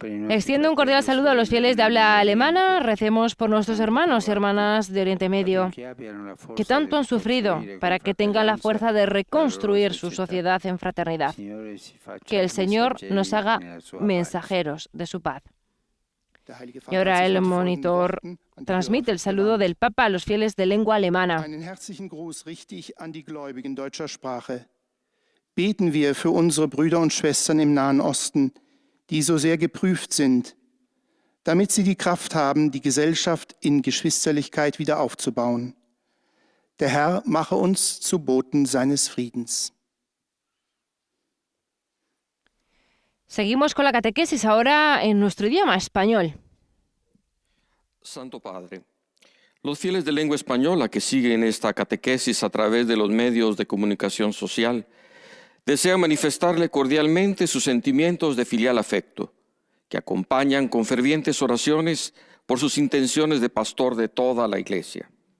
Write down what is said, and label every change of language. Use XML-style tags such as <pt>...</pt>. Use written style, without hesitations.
<es>Extiendo un cordial saludo a los fieles de habla alemana. Recemos por nuestros hermanos y hermanas de Oriente Medio, que tanto han sufrido, para que tengan la fuerza de reconstruir su sociedad en fraternidad. Que el Señor nos haga mensajeros de su paz. Y ahora el monitor transmite el saludo del Papa a los fieles de lengua alemana.</es> <de>Einen herzlichen Gruß richte ich an die Gläubigen deutscher Sprache. Beten wir für unsere Brüder und Schwestern im Nahen Osten, die so sehr geprüft sind, damit sie die Kraft haben, die Gesellschaft in Geschwisterlichkeit wieder aufzubauen. Der Herr mache uns zu Boten seines Friedens.</de> <es>Seguimos con la catequesis ahora en nuestro idioma español. Santo Padre, los fieles de lengua española que siguen esta catequesis a través de los medios de comunicación social desean manifestarle cordialmente sus sentimientos de filial afecto, que acompañan con fervientes oraciones por sus intenciones de pastor de toda la Iglesia.</es>